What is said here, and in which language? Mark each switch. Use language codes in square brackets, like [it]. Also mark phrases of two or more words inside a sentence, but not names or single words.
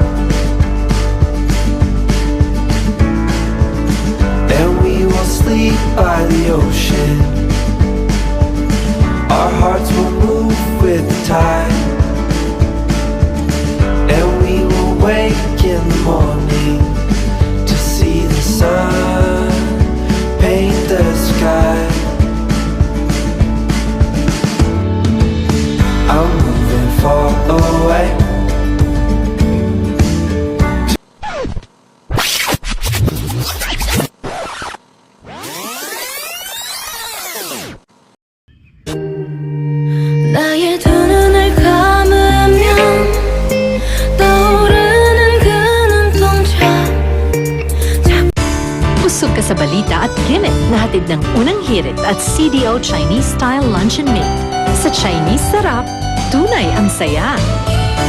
[en] Sleep by the ocean, our hearts will move with the tide, and we will wake in the morning to see the sun paint the sky. I'm moving far away. [ko] 나의 두 눈을 감으면 떠오르는 그 눈동자. [tl] Busog ka sa balita at gimmit na hatid ng unang hirit at CDO Chinese Style Lunch and Mate. Sa Chinese sarap, tunay ang saya.